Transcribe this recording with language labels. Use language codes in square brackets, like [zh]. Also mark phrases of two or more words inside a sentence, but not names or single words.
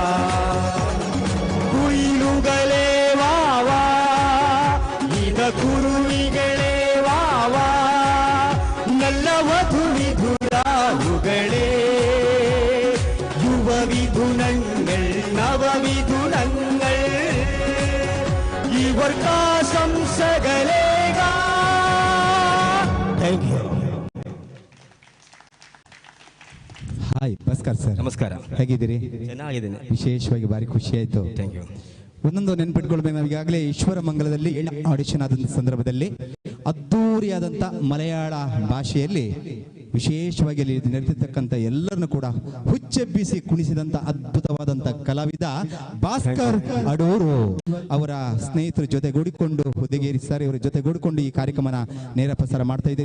[ml] കുയിലുകളെ വാവാ കുരുവികളെ വാവാ നല്ല വധുവിധുരാവുകളെ യുവവിധുനങ്ങൾ നവവിധുനങ്ങൾ ഇവർക്കാശംസകളേക. [en] Thank you. [kn] ಹಾಯ್ ಭಾಸ್ಕರ್ ಸರ್, ನಮಸ್ಕಾರ. ಹೇಗಿದ್ದೀರಿ? ಚೆನ್ನಾಗಿದ್ದೀನಿ. ವಿಶೇಷವಾಗಿ ಭಾರಿ ಖುಷಿ ಆಯಿತು. [en] Thank you. [kn] ಒಂದೊಂದು ನೆನ್ಪಿಟ್ಕೊಳ್ಬೇಕು. ನಾವು ಈಗಾಗಲೇ ಈಶ್ವರ ಮಂಗಲದಲ್ಲಿ ಆಡಿಷನ್ ಆದಂಥ ಸಂದರ್ಭದಲ್ಲಿ ಅದ್ದೂರಿಯಾದಂಥ ಮಲಯಾಳ ಭಾಷೆಯಲ್ಲಿ ವಿಶೇಷವಾಗಿ ಅಲ್ಲಿ ನೆರೆದಿರ್ತಕ್ಕಂಥ ಎಲ್ಲರನ್ನು ಕೂಡ ಹುಚ್ಚೆಬ್ಬಿಸಿ ಕುಣಿಸಿದಂಥ ಅದ್ಭುತವಾದಂಥ ಕಲಾವಿದ ಭಾಸ್ಕರ್ ಅಡೂರು ಅವರ ಸ್ನೇಹಿತರ ಜೊತೆಗೂಡಿಕೊಂಡು ಹುದ್ದೆಗೇರಿ ಸರ್ ಇವರ ಜೊತೆಗೂಡಿಕೊಂಡು ಈ ಕಾರ್ಯಕ್ರಮನ ನೇರ ಪ್ರಸಾರ ಮಾಡ್ತಾ ಇದ್ದೀರಿ.